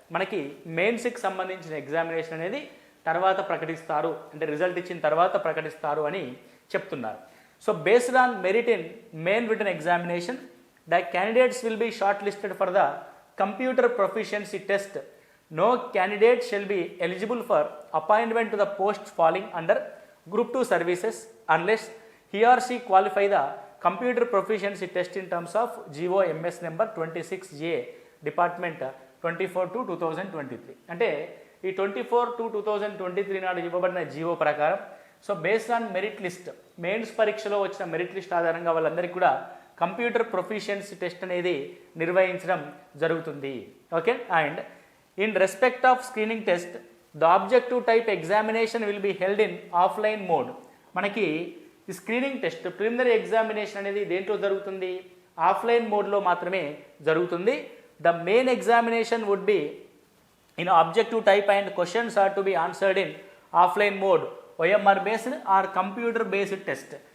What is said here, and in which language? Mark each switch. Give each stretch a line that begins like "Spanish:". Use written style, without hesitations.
Telugu: మనకి మెయిన్స్కి సంబంధించిన ఎగ్జామినేషన్ అనేది తర్వాత ప్రకటిస్తారు, అంటే రిజల్ట్ ఇచ్చిన తర్వాత ప్రకటిస్తారు అని చెప్తున్నారు.
English: So based on merit in main written examination, the candidates will be short listed for the computer proficiency test. No candidate shall be eligible for appointment to the post falling under Group 2 services unless he or she qualify the computer proficiency test in terms of GOMS number 26A Department 24/2023.
Telugu: అంటే ఈ 24/2023 నాడు ఇవ్వబడిన GO ప్రకారం
English: so based on merit list,
Telugu: mains పరీక్షలో వచ్చిన merit list ఆధారంగా వాళ్ళందరికీ కూడా కంప్యూటర్ ప్రొఫిషియన్సీ టెస్ట్ అనేది నిర్వహించడం జరుగుతుంది.
English: And in respect of screening test, the objective type examination will be held in offline mode.
Telugu: మనకి ఈ స్క్రీనింగ్ టెస్ట్ ప్రిలిమినరీ ఎగ్జామినేషన్ అనేది దేంట్లో జరుగుతుంది? ఆఫ్లైన్ మోడ్లో మాత్రమే జరుగుతుంది.
English: The main examination would be in objective type and questions are to be answered in offline mode, OMR based or computer based test.